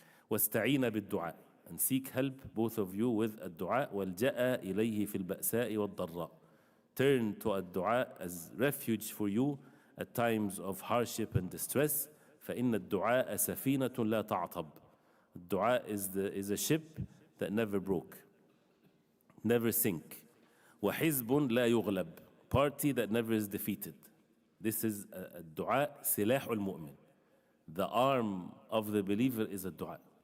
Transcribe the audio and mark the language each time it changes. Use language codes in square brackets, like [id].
[ar] واستعين بالدعاء, [en] and seek help, both of you, with الدعاء. [ar] والجأ إليه في البأساء والضراء. [en] Turn to الدعاء as refuge for you at times of hardship and distress. [ar] فإن الدعاء سفينة لا تعطب. [en] Dua is a ship that never broke, never sink. [ar] وحزب لا يغلب, [en] party that never is defeated. This is a dua, [ar] سلاح المؤمن. [en] The arm of the believer is a dua.